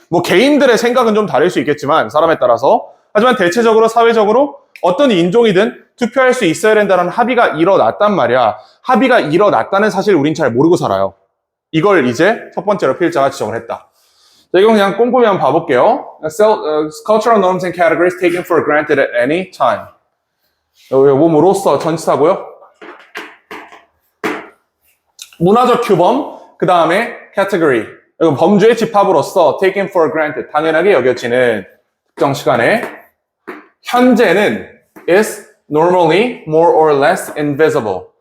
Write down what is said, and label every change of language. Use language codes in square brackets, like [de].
[ko] 뭐 개인들의 생각은 좀 다를 수 있겠지만 사람에 따라서. 하지만 대체적으로 사회적으로 어떤 인종이든 투표할 수 있어야 된다는 합의가 일어났단 말이야. 합의가 일어났다는 사실 우린 잘 모르고 살아요. 이걸 이제 첫 번째로 필자가 지적을 했다. 자, 이건 그냥 꼼꼼히 한번 봐볼게요. [en] Cultural norms and categories taken for granted at any time. [ko] 뭐로서 전치사고요. 문화적 규범, 그 다음에 category. 이건 범주의 집합으로서 [en] taken for granted, [ko] 당연하게 여겨지는 특정 시간에. 현재는 [en] is normally more or less invisible.